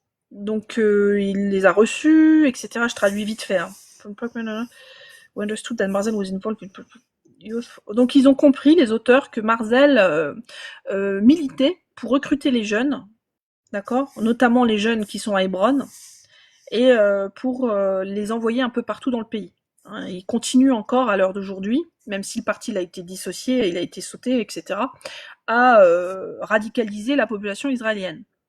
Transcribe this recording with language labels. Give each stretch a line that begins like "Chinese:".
French: Donc il les a reçus, etc. Je traduis vite fait. Hein.
English: We understood that Marzel was involved in youth.
French: Donc ils ont compris, les auteurs, que Marzel militait pour recruter les jeunes, d'accord, notamment les jeunes qui sont à Hébron, et pour les envoyer un peu partout dans le pays. Hein, il continue encore à l'heure d'aujourd'hui, même si le parti a été dissocié, il a été sauté, etc., à radicaliser la population israélienne.